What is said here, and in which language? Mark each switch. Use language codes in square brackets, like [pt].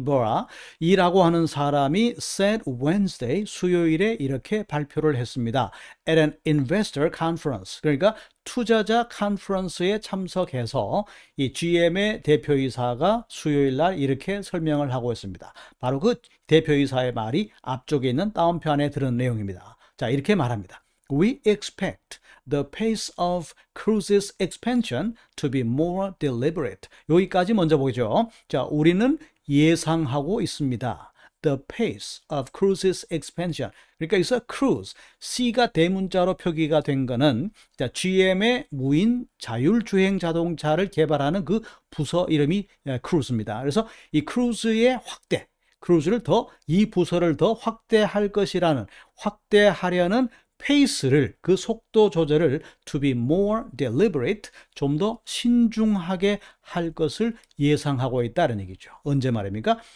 [ko] Barra, 이라고 하는 사람이 [en] said Wednesday, [ko] 수요일에 이렇게 발표를 했습니다. [en] At an investor conference, [ko] 그러니까 투자자 컨퍼런스에 참석해서 이 GM의 대표이사가 수요일 날 이렇게 설명을 하고 있습니다. 바로 그 대표이사의 말이 앞쪽에 있는 다운편에 들은 내용입니다. 자, 이렇게 말합니다. [en] We expect the pace of cruises expansion to be more deliberate. [ko] 여기까지 먼저 보죠. 자, 우리는 예상하고 있습니다. [en] The pace of cruises expansion. [ko] 그러니까 여기서 cruise, C가 대문자로 표기가 된 거는 자, GM의 무인 자율주행 자동차를 개발하는 그 부서 이름이 cruise입니다. 그래서 이 cruise의 확대, cruise를 이 부서를 더 확대할 것이라는, 확대하려는 페이스를, 그 속도 조절을 [en] to be more deliberate, [ko] 좀 더 신중하게 할 것을 예상하고 있다는 얘기죠. 언제 말입니까?